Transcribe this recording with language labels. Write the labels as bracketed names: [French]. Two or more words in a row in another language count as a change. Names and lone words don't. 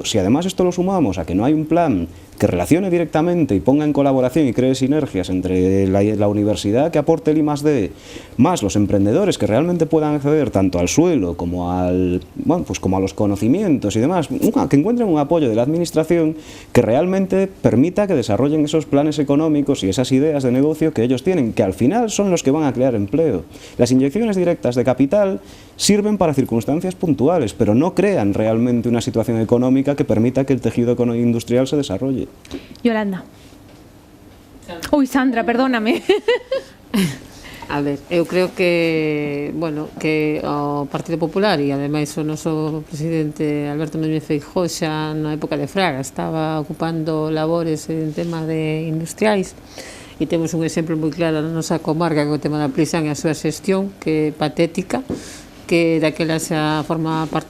[Spanish] Si además esto lo sumamos a que no hay un plan que relacione directamente y ponga en colaboración y cree sinergias entre la universidad que aporte el I+D, más los emprendedores que realmente puedan acceder tanto al suelo como como a los conocimientos y demás, que encuentren un apoyo de la administración que realmente permita que desarrollen esos planes económicos y esas ideas de negocio que ellos tienen, que al final son los que van a crear empleo. Las inyecciones directas de capital sirven para circunstancias puntuales, pero no crean realmente una situación económica que permita que el tejido industrial se desarrolle. Yolanda. Uy, Sandra, perdóname. [Galician] A ver, eu creo que, bueno, que o Partido Popular e ademais o noso presidente Alberto Núñez Feijóo xa na época de Fraga estaba ocupando labores en tema de industriais e temos un exemplo moi claro na nosa comarca que o tema da Plisán e a súa xestión, que é patética, que daquela xa forma parte